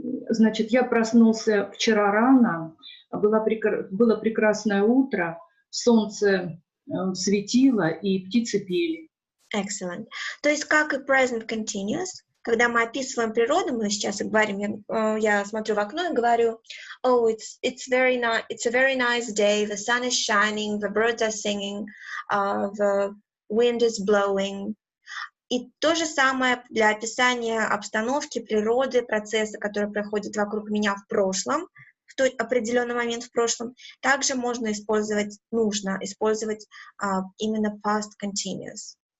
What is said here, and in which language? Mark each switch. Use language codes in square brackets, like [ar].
[ru] Значит, я проснулся вчера рано, было прекрасное утро, солнце светило и птицы пели. [en] Excellent. [ru] То есть, как и present continuous, когда мы описываем природу, мы сейчас говорим, я смотрю в окно и говорю, [en] oh, it's a very nice day, the sun is shining, the birds are singing, the wind is blowing. [ru] И то же самое для описания обстановки, природы, процесса, который проходит вокруг меня в прошлом, в тот определенный момент в прошлом, также можно использовать, нужно использовать именно past continuous.